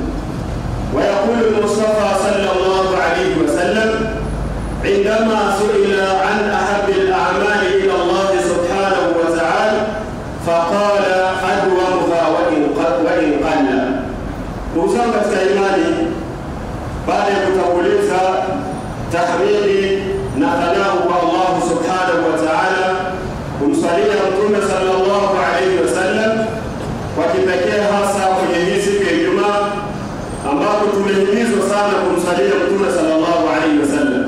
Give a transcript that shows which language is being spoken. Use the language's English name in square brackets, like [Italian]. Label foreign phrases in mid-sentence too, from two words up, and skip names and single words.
[Arabic] ويقول المصطفى صلى الله عليه وسلم عندما سئل عن أحب الأعمال إلى الله سبحانه وتعالى فقال: أدومها وإن قل. نوصل كإيماني بعد [Swahili] kutanguliza tahmidi na thanau kwa Allah [Arabic] سبحانه وتعالى, [Swahili] kumsalia Mtume [Arabic] صلى الله عليه وسلم [Swahili] kwa kipekee hasa kwenye hii siku ya Ijumaa ambapo tumehimizwa sana kumsalia Mtume [Arabic] صلى الله عليه وسلم.